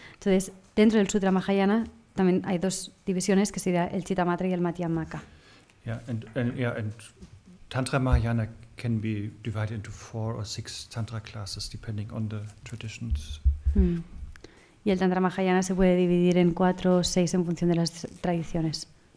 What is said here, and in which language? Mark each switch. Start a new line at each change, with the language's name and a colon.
Spanish: Entonces, dentro del Sutra Mahayana también hay 2 divisiones, que sería el Chittamatra y el Madhyamaka.
English: Yeah, and Tantra Mahayana can be divided into 4 or 6 Tantra classes, depending on the traditions.
Spanish: Y el Tantra Mahayana se puede dividir en 4 o 6 en función de las tradiciones.